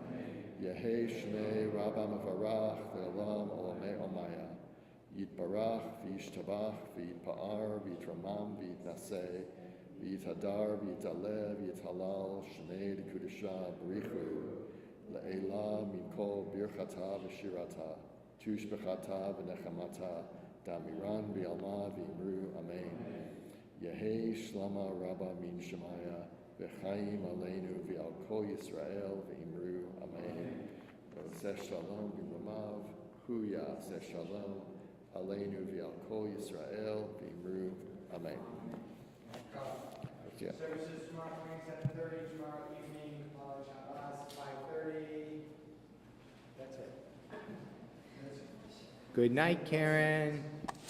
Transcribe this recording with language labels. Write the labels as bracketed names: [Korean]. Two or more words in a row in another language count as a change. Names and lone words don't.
[Aramaic] יהא שמיה רבא מברך ולעלם עלמי עלמיא יתברך וישתבח ויתפאר ויתרומם ויתנשא ויתהדר ויתעלה ויתהלל שמיה דקודשא בריך הוא לעילא מן כל ברכתא ושירתא תושבחתא ונחמתא דאמירן בעלמא ואמרו אמן. יהא שלמא רבא מן שמיא וחיים עלינו ועל כל ישראל ואמרו אמן. [Hebrew] עושה שלום במרומיו הוא יעשה שלום עלינו ועל כל ישראל ואמרו, Amen. [English] Yeah. Services tomorrow morning, 7:30, tomorrow evening, Shabbos, 5:30. That's it. Good night, Karen.